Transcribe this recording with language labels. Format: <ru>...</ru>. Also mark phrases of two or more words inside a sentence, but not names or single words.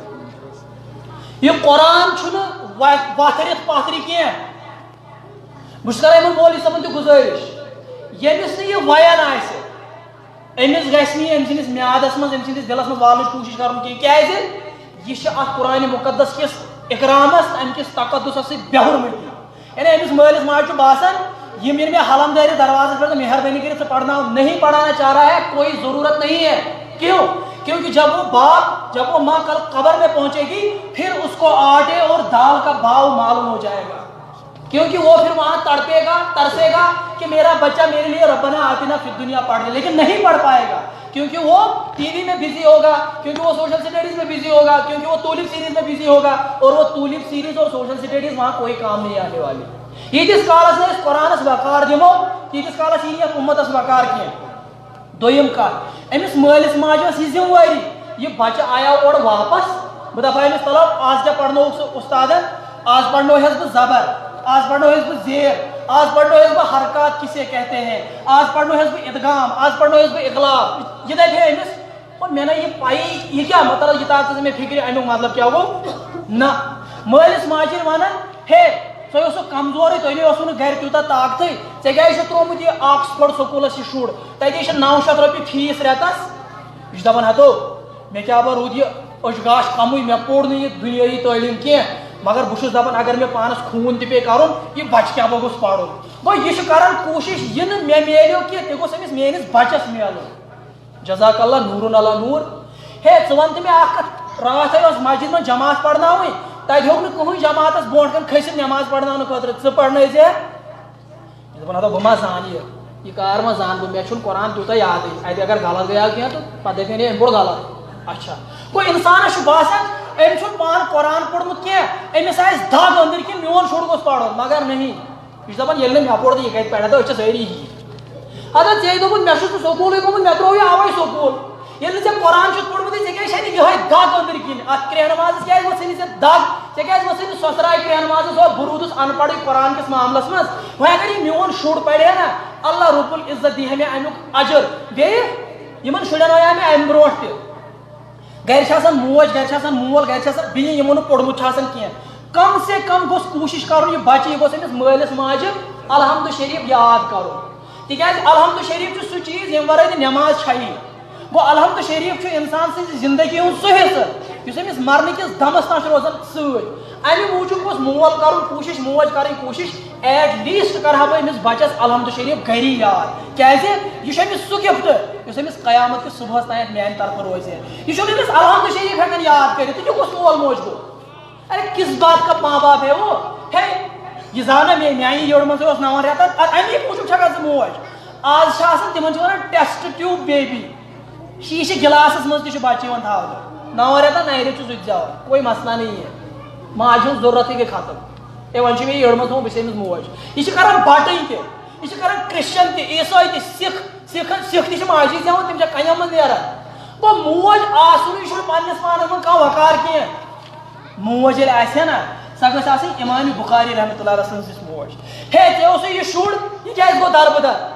<ks>یہِ قرآن چھُنہٕ وتھرِتھ پتھرِ کینٛہہ بہٕ چھُس کران یِمن مولوی صٲبن تہِ گُزٲرِش ییٚمِس نہٕ یہِ وَیان آسہِ أمِس گژھِ نہٕ یہِ أمۍ سٕنٛدِس میادس منٛز أمۍ سٕنٛدِس دِلس منٛز والنٕچ کوٗشِش کرُن کینٛہہ کیٛازِ یہِ چھِ اتھ قرآنِ مُقدس کِس اِکرامس امہِ کِس تقدُسس سۭتۍ بیہرمٕتۍ یعنی أمِس مٲلِس ماجہِ چھُ باسان یِم ییٚلہِ مےٚ حلم دٲرِتھ دروازس پٮ۪ٹھ مہربٲنی کٔرِتھ ژٕ پرناو</ks> <ur>نہیں پڑھانا چاہ رہا ہے کوئی ضرورت نہیں ہے کیوں کیونکہ جب وہ ماں کل قبر میں پہنچے گی پھر اس کو آٹے اور دال کا بھاؤ معلوم ہو جائے گا کیونکہ وہ پھر وہاں تڑپے گا ترسے گا کہ میرا بچہ میرے لیے</ur> <ar>ربنا آتنا فی الدنیا</ar> <ur>پڑھ لے لیکن نہیں پڑھ پائے گا کیونکہ وہ ٹی وی میں بزی ہوگا کیونکہ وہ</ur> <en>social studies</en> <ur>میں بزی ہوگا کیونکہ وہ ٹولپ سیریز میں بزی ہوگا اور وہ ٹولپ سیریز اور</ur> <en>social studies</en> <ur>وہاں کوئی کام نہیں آنے والی</ur> <ks>ییٖتِس کالس نہٕ أسۍ قرآنس وقار دِمو تیٖتِس کالس یی نہٕ یتھ اُمتس وقار کینٛہہ دوٚیِم کتھ أمِس مٲلِس ماجہِ ٲس یہِ ذِمہٕ وٲری یہِ بچہِ آیاو اورٕ واپس بہٕ دپہٕ أمِس تلو آز کیٛاہ پرنووُکھ ژٕ اُستادن آز پرنوہس بہٕ زبر آز پرنوہس بہٕ زیر آز پرنوہس بہٕ حرکات</ks> <ur>کسے کہتے ہیں</ur> <ks>آز پرنوہس بہٕ ادغام آز پرنوہس بہٕ اقلاب یہِ دپہِ ہے أمِس اور مےٚ نہ یہِ پایی یہِ کیٛاہ مطلب یہِ تاژٕ ژٕ مےٚ فِکرِ امیُک مطلب کیٛاہ گوٚو نہ مٲلِس ماجہِ چھِ ونان ہے سو کمزور تھی گھر تیوتہ طاقت ٹھیک ترومت یہ آکسفورڈ سکولس یہ شر تھی 900 رۄپیہِ فیس رٮ۪تس یہ دپان ہتو مے کیا بہ رود یہ اچگاش کمٕے مے پوٚر نہٕ یہ دُنیٲیی تعلیٖم کینٛہہ مگر بہٕ چھُس دپان اگر مے پانس خوٗن تہِ پیٚیہِ کرُن یہ بچہ کیٛاہ گوٚژھ پرُن گوٚو یہ چھُ کران کوٗشش یہ نہٕ مے میلیو کینٛہہ تہِ گوٚژھ أمِس میٲنِس بچس میلُن</ks> <ar>جزاک اللہ نورن علی نور</ar> <ks>ہے ژٕ ون تہٕ مےٚ اکھ کتھ راتھے ٲس مسجد منٛز جماعت پرناوٕنۍ تتہِ ہیوٚک نہٕ کٕہٕنۍ جماعتس برونٛٹھ کن کھٔسِتھ نٮ۪ماز پرناونہٕ خٲطرٕ ژٕ پرنٲیزِ دپان ہتو بہٕ ما زانہٕ یہ کار ما زان بہٕ مےٚ چھُنہٕ قرآن تیوٗتاہ یادٕے اَتہِ اگر غلط گٔیو کینٛہہ تہٕ پتہٕ دپن ہے أمۍ کوٚر غلط اچھا گوٚو انسانس چھُ باسان أمۍ چھُنہٕ پانہٕ قرآن پوٚرمُت کینٛہہ أمِس آسہِ دگ أنٛدٕرۍ کِنۍ میون شُر گوٚژھ پرُن مگر نہیں یہِ چھُ دپان ییٚلہِ نہٕ مےٚ پوٚر تہٕ یہِ کتہِ پرِ ہتو أسۍ چھِ سٲری ہی ہتو ژےٚ دوٚپُت مےٚ چھُس نہٕ سکوٗلٕے گوٚمُت مےٚ ترٛوو یہِ اَوَے سکوٗل ییٚلہِ نہٕ ژےٚ قرآن چھُتھ پوٚرمُتٕے ژےٚ کیٛازِ چھےٚ یِہوٚے دگ أنٛدٕرۍ کِنۍ اَتھ کرٛیٚہہ نمازس کیٛازِ ؤژھٕے ژےٚ دگ ژےٚ کیٛازِ ؤژھٕے نہٕ سۄسراے کرٛیٚہہ نمازس ہو بہٕ روٗدُس ان پڑٕے قرآن کِس معاملس منٛز وۄنۍ اگر یہِ میون شُر پرِ ہے نا اللہ رب العزت دی ہے مےٚ امیُک اجر بیٚیہِ یِمن شُرٮ۪ن وَنیٛاو مےٚ امہِ برونٛٹھ تہِ گرِ چھِ آسان موج گرِ چھِ آسان مول گرِ چھِ آسان بیٚنہِ یِمو نہٕ پوٚرمُت چھُ آسان کینٛہہ کم سے کم گوٚژھ کوٗشش کرُن یہِ بچہِ یہِ گوٚژھ أمِس مٲلِس ماجہِ الحمدُ شریٖف یاد کرُن تِکیٛازِ الحمدُ شریٖف چھُ سُہ چیٖز ییٚمہِ ورٲے نہٕ نٮ۪ماز چھیی گوٚو الحمدُ شریٖف چھُ انسان سٕنٛزِ زندگی ہُنٛد سُہ حصہٕ یُس أمِس مرنہٕ کِس دمس تام چھُ روزان سۭتۍ امہِ موٗجوٗب گوٚژھ مول کرُن کوٗشش موج کرٕنۍ کوٗشش</ks> <en>at least</en> <ks>کرٕ ہا بہٕ أمِس بچس الحمدُ شریٖف گری یاد کیٛازِ یہِ چھُ أمِس سُہ گفٹ یُس أمِس قیامت کِس صبحس تام میانہِ طرفہٕ روزِ یہِ چھُنہٕ أمِس الحمدُ شریٖف ہٮ۪کان یاد کٔرِتھ تہٕ یہِ کُس مول موج گوٚو</ks> <ur>ارے کس بات کا ماں باپ ہے وہ ہے</ur> <ks>یہ زانا میانہِ یٔڑ منٛزٕے اوس 9 رٮ۪تن امی موٗجوٗب چھِ ہٮ۪کان ژٕ موج آز چھِ آسان تِمن چھِ ونان</ks> <en>test tube baby</en> <ks>شیٖشہِ گِلاسس منٛز تہِ چھُ بچہِ یِوان تھاونہٕ 9 رٮ۪تن 9 رٮ۪تھ چھُ سُہ تہِ زٮ۪وان</ks> <ur>کوئی مسئلہ نہیں ہے</ur> <ks>ماجہِ ہٕنٛز ضروٗرتھٕے گٔے ختم ہے وۄنۍ چھُ مےٚ یٔڑ منٛز تھوٚمُت بہٕ چھَس أمِس موج یہِ چھِ کران بٹٕنۍ تہِ یہِ چھِ کران کرسچن تہِ عیٖسٲے تہِ سِکھ تہِ چھِ ماجی زٮ۪وان تِم چھِ کنٮ۪ن منٛز نیران گوٚو موج آسنُے چھُنہٕ پننِس پانس منٛز کانٛہہ وقار کینٛہہ موج ییٚلہِ آسہِ ہے نا سۄ گٔژھ آسٕنۍ امامِ بُخاری رحمتہ اللہ علیہ سٕنٛز یِژھ موج ہے ژےٚ اوسُے یہِ شُر یہِ کیٛازِ گوٚو دربٕدر</ks>